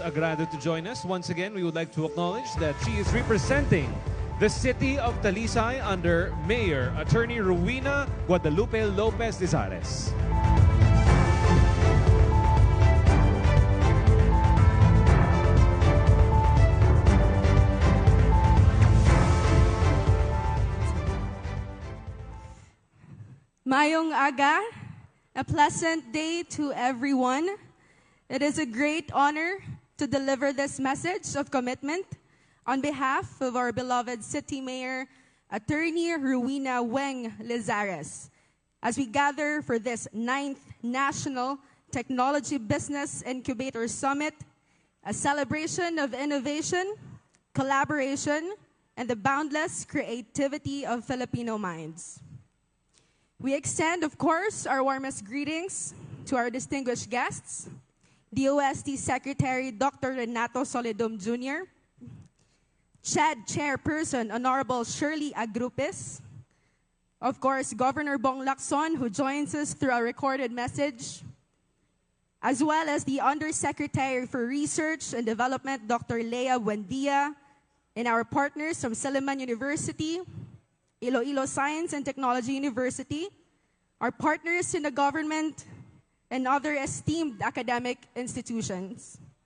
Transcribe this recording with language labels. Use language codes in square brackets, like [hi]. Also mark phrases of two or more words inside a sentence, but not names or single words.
[en] Agrado to join us, once again, we would like to acknowledge that she is representing the city of Talisay under Mayor Attorney Rowena Guadalupe Lopez Lizares. [hil] Mayong aga, [en] a pleasant day to everyone. It is a great honor to deliver this message of commitment on behalf of our beloved City Mayor, Attorney Rowena Weng Lizares, as we gather for this 9th National Technology Business Incubator Summit, a celebration of innovation, collaboration, and the boundless creativity of Filipino minds. We extend, of course, our warmest greetings to our distinguished guests, DOST Secretary Dr. Renato Solidum Jr., CHAD Chairperson Honorable Shirley Agrupis, of course, Governor Bong Lacson, who joins us through a recorded message, as well as the Undersecretary for Research and Development, Dr. Lea Buendia, and our partners from Silliman University, Iloilo Science and Technology University, our partners in the government, and other esteemed academic institutions.